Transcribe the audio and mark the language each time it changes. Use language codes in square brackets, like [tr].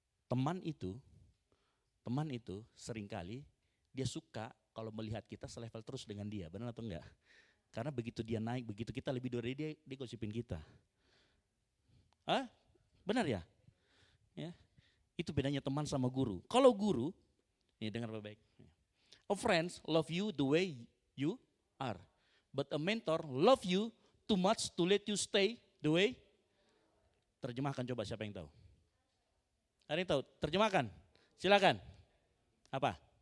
[id] Teman itu seringkali dia suka kalau melihat kita selevel terus dengan dia, benar atau enggak? Karena begitu dia naik, begitu kita lebih dari dia gosipin kita. Benar ya? Ya. Itu bedanya teman sama guru. Kalau guru, ini dengar baik-baik. [en] A friend love you the way you are. But a mentor love you too much to let you stay the way. [id] Terjemahkan coba, siapa yang tahu? Ada yang tahu? Terjemahkan. Silakan. Apa?